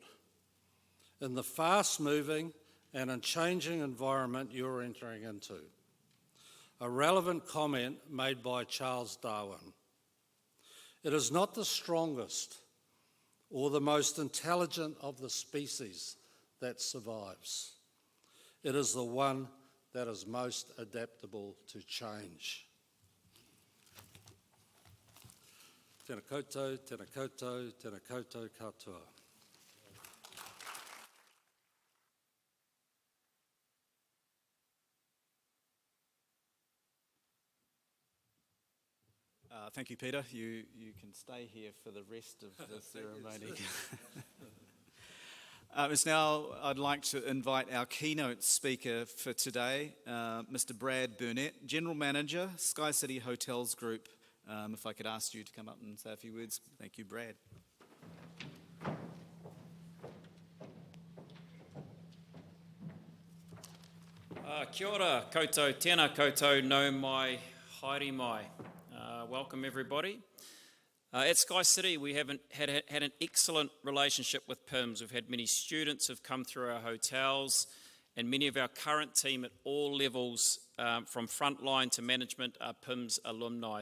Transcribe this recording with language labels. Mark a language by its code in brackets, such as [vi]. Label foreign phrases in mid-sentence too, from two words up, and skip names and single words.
[en] In the fast-moving and unchanging environment you're entering into, a relevant comment made by Charles Darwin. It is not the strongest or the most intelligent of the species that survives. It is the one that is most adaptable to change. [mi] Tēnā koutou, tēnā koutou, tēnā koutou katoa. [en] Thank you, Peter. You can stay here for the rest of the ceremony. Now I'd like to invite our keynote speaker for today, Mr. Brad Burnett, General Manager, Sky City Hotels Group. If I could ask you to come up and say a few words. Thank you, Brad. [mi] Kia ora, koutou, tēnā koutou, no mai, haere mai. [en] Welcome everybody. At Sky City we have had an excellent relationship with PIHMS. We've had many students who've come through our hotels, and many of our current team at all levels, from frontline to management, are PIHMS alumni.